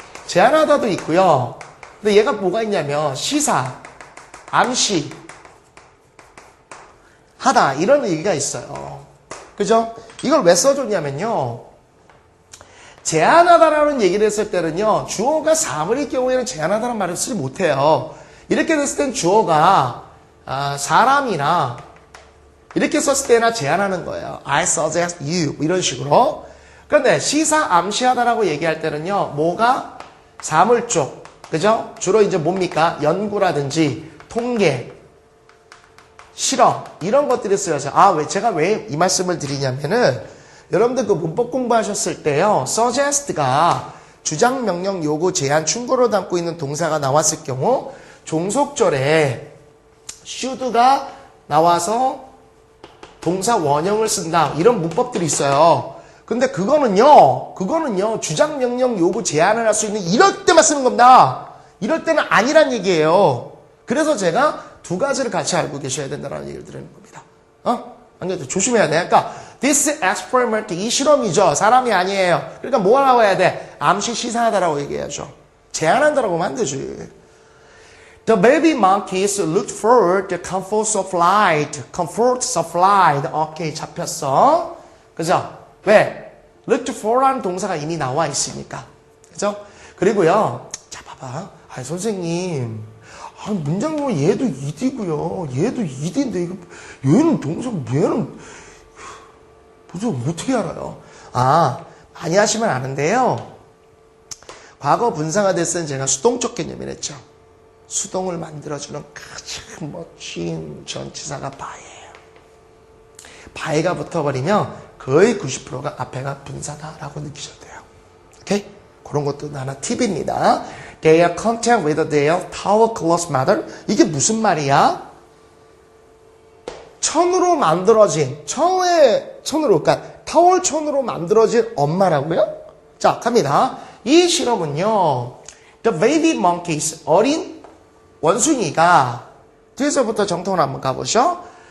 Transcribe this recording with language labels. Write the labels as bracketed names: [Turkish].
[Korean] 제안하다도 있고요. 근데 얘가 뭐가 있냐면 시사, 암시, 하다 이런 얘기가 있어요. 그죠? 이걸 왜 써줬냐면요. 제안하다라는 얘기를 했을 때는요. 주어가 사물일 경우에는 제안하다라는 말을 쓰지 못해요. 이렇게 됐을 땐 주어가 사람이나 이렇게 썼을 때나 제안하는 거예요. [English] I suggest you [Korean] 이런 식으로. 그런데 시사 암시하다라고 얘기할 때는요. 뭐가 사물 쪽, 그죠? 주로 이제 뭡니까? 연구라든지 통계, 실험 이런 것들이 쓰여서 제가 왜 이 말씀을 드리냐면은 여러분들 그 문법 공부하셨을 때요. suggest가 주장, 명령, 요구, 제안, 충고를 담고 있는 동사가 나왔을 경우 종속절에 should가 나와서 동사 원형을 쓴다. 이런 문법들이 있어요. 근데 그거는요. 주장, 명령, 요구, 제안을 할 수 있는 이럴 때만 쓰는 겁니다. 이럴 때는 아니란 얘기예요. 그래서 제가 두 가지를 같이 알고 계셔야 된다는 얘기를 드리는 겁니다. 안 그래도 조심해야 돼. 그러니까 This experiment, 이 실험이죠. 사람이 아니에요. 그러니까 뭐라고 해야 돼? 암시 시사하다라고 얘기해야죠. 제안한다라고 하면 안 되지. [English] The baby monkeys looked for the comforts of light. Comforts of light. [Korean] 오케이, 잡혔어. 그죠? 왜? Looked for라는 동사가 이미 나와 있으니까. 그죠? 그리고요. 자, 봐봐. 아니, 선생님. 문장 보면 얘도 id고요. 얘도 id인데, 이거, 얘는 동사, 얘는, 도대체 어떻게 알아요? 많이 하시면 아는데요. 과거 분사가 됐을 때 제가 수동적 개념이라 했죠. 수동을 만들어주는 가장 멋진 전치사가 by예요. by가 붙어버리면 거의 90%가 앞에가 분사다라고 느끼셔도 돼요. 오케이? 그런 것도 하나 팁입니다. [English] Their contact with their towel cloth mother. [Korean] 이게 무슨 말이야? 천으로 만들어진, 천으로, 그러니까 타월 천으로 만들어진 엄마라고요? 자, 갑니다. 이 실험은요, [English] The baby monkeys, [Korean] 어린 원숭이가, 뒤에서부터 정통을 한번 가보시죠.